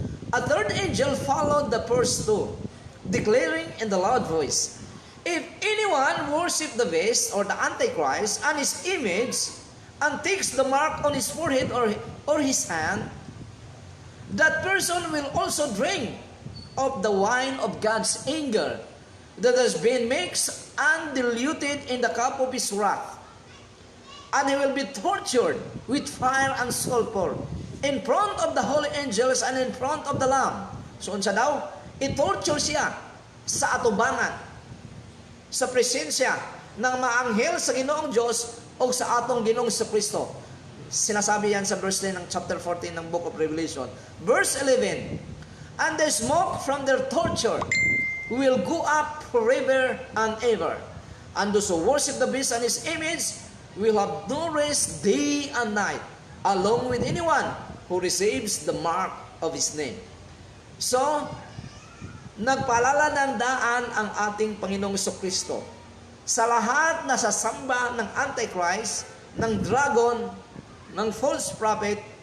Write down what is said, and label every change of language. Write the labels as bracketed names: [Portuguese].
[English] A third angel followed the first two, declaring in the loud voice, if anyone worship the beast or the Antichrist and his image, and takes the mark on his forehead or his hand, that person will also drink of the wine of God's anger that has been mixed and diluted in the cup of his wrath. And he will be tortured with fire and sulfur in front of the holy angels and in front of the Lamb. [Cebuano] So unsa daw? I-torture siya sa atubangan, sa presensya ng mga anghel sa Ginoong Diyos o sa atong Ginoong Jesucristo. [Filipino] Sinasabi yan sa verse 10 ng chapter 14 ng book of Revelation. [English] Verse 11, and the smoke from their torture will go up forever and ever. And those who worship the beast and his image will have no rest day and night, along with anyone who receives the mark of his name. [Filipino] So, nagpaalala ng daan ang ating Panginoong Jesucristo sa lahat na sasamba ng Antichrist, ng dragon, ng false prophet.